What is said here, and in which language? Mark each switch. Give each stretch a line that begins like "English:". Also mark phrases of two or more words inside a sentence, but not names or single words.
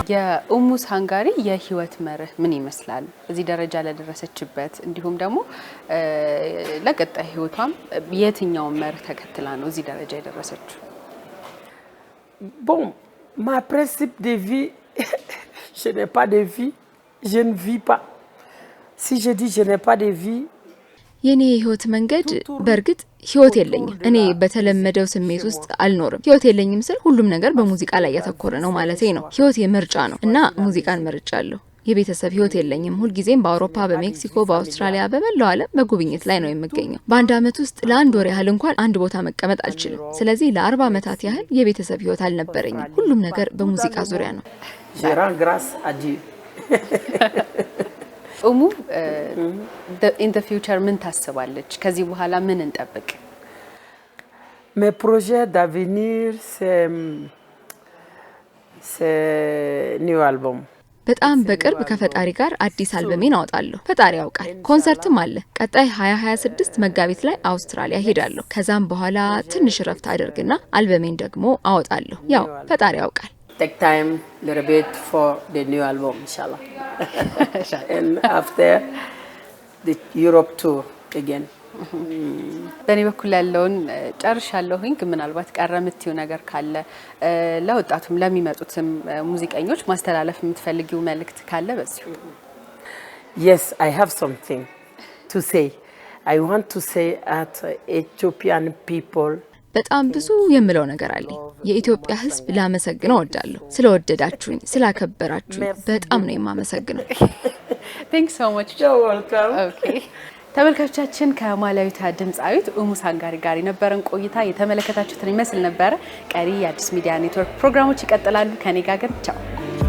Amharic: የኡሙ ሳንጋሪ የህይወት መርህ ምን ይመስላል? እዚህ ደረጃ ለደረሰችበት እንዲሁም ደግሞ ለቀጣይ ህይወቷም የትኛው መርህ ተከትላ ነው እዚህ ደረጃ የደረሰችው?
French: Bon, ma principe de vie, je n'ai pas de vie, je ne vis pas. Si je dis je n'ai pas de vie,
Amharic: የኔ ህይወት መንገድ በርግጥ ህይወት የለኝም። እኔ በተለመደው ስሜት ውስጥ አልኖርም። ህይወት የለኝም ስል ሁሉም ነገር በሙዚቃ ላይ ያተኮረ ነው ማለቴ ነው። ህይወት የምርጫ ነው እና ሙዚቃን መርጫለሁ። የቤተሰብ ህይወት የለኝም። ሁልጊዜም በአውሮፓ፣ በሜክሲኮ፣ በአውስትራሊያ፣ በመላው ዓለም በጉብኝት ላይ ነው የምገኘው። በአንድ አመት ውስጥ ለአንድ ወር ያህል እንኳን አንድ ቦታ መቀመጥ አልችልም። ስለዚህ ለ40 አመታት ያህል የቤተሰብ ህይወት አልነበረኝም። ሁሉም ነገር በሙዚቃ ዙሪያ ነው።
French: je rends grâce à Dieu.
Amharic: ኡሙ
English: in the future
Amharic: ምን ታስባለች? ከዚህ በኋላ ምን እንጠብቅ?
French: Mes projets d'avenir c'est
English: new album.
Amharic: በጣም በቅርብ ከፈጣሪ ጋር አዲስ አልበሜን አወጣለሁ። ፈጣሪ ያውቃል። ኮንሰርትም አለ። ቀጣይ 2026 መጋቢት ላይ አውስትራሊያ ሄዳለሁ። ከዛም በኋላ ትንሽ ረፍት አደርግና አልበሜን ደግሞ አወጣለሁ። ያው ፈጣሪ ያውቃል።
English: Take time a little bit for the new album, inshallah. And after the Europe tour again.
Amharic: በእኔ በኩል ያለውን ጨርሻለሁኝ። ግን ምናልባት ቀረ የምትይው ነገር ካለ ለወጣቱም ለሚመጡትም ሙዚቀኞች ማስተላለፍ የምትፈልጊው መልእክት ካለ በዚሁ።
English: Yes, I have something to say. I want to say at Ethiopian people.
Amharic: በጣም ብዙ የምለው ነገር አለኝ። የኢትዮጵያ ሕዝብ ላመሰግነው እወዳለሁ። ስለወደዳችሁኝ፣ ስላከበራችሁኝ በጣም ነው የማመሰግነው።
English: Thanks so much. You're welcome. Okay.
Amharic: ተመልካቾቻችን ከማላዊቷ ድምጻዊት ኡሙ ሳንጋሪ ጋር የነበረን ቆይታ የተመለከታችሁትን ይመስል ነበር። ቀሪ የአዲስ ሚዲያ ኔትወርክ ፕሮግራሞች ይቀጥላሉ። ከኔ ጋር ግን ቻው።